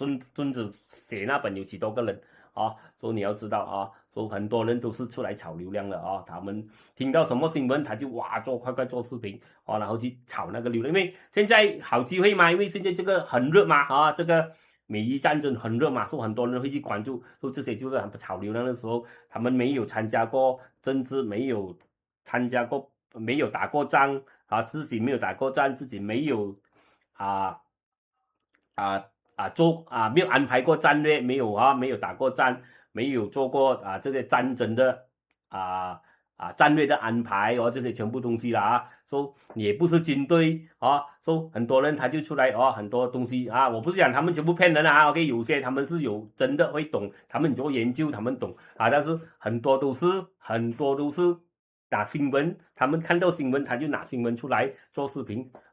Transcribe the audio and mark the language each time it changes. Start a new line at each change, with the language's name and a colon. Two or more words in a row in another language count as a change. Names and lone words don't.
Chinese: 孫子寫那本有幾多個人所以你要知道所以很多人都是出來炒流量的他們聽到什麼新聞他就快做視頻然後去炒那個流量，因為現在好機會嘛，因為現在這個很熱嘛這個美伊戰爭很熱嘛，所以很多人會去關注，說這些就是炒流量的時候，他們沒有參加過政治，沒有打過仗自己沒有打過仗，自己沒有沒有安排過戰略，沒有打過仗，沒有做過這個戰爭的戰略的安排這些全部東西啦說也不是軍隊說很多人他就出來很多東西我不是講他們全部騙人OK， 有些他們是有真的會懂，他們做研究他們懂但是很多都是打新聞，他們看到新聞他就拿新聞出來做視頻